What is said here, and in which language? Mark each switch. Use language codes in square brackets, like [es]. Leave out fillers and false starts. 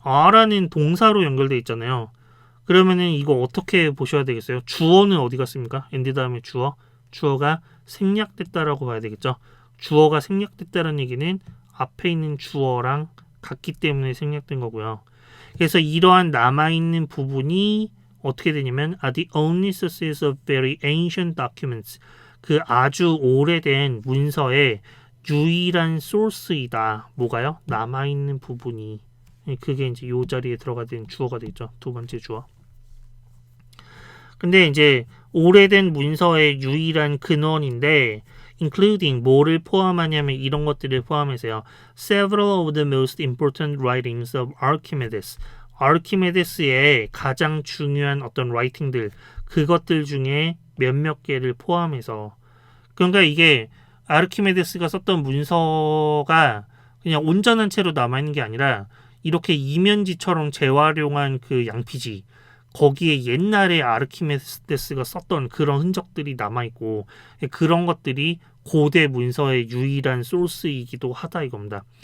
[ko] are라는 동사로 연결되어 있잖아요. 그러면은 이거 어떻게 보셔야 되겠어요? 주어는 어디 갔습니까? and 다음에 주어가 생략됐다라고 봐야 되겠죠. 주어가 생략됐다는 얘기는 앞에 있는 주어랑 같기 때문에 생략된 거고요. 그래서 이러한 남아있는 부분이 어떻게 되냐면 [en] are the only sources of very ancient documents. [ko] 그 아주 오래된 문서의 유일한 소스이다. 뭐가요? 남아있는 부분이. 그게 이제 요 자리에 들어가 된 주어가 되겠죠. 두 번째 주어. 근데 이제 오래된 문서의 유일한 근원인데 including 뭐를 포함하냐면 이런 것들을 포함해서요. [en] Several of the most important writings of Archimedes. [ko] 아르키메데스의 가장 중요한 어떤 라이팅들 그것들 중에 몇몇 개를 포함해서 그러니까 이게 아르키메데스가 썼던 문서가 그냥 온전한 채로 남아있는 게 아니라 이렇게 이면지처럼 재활용한 그 양피지 거기에 옛날에 아르키메데스가 썼던 그런 흔적들이 남아있고 그런 것들이 고대 문서의 유일한 소스이기도 하다 이겁니다.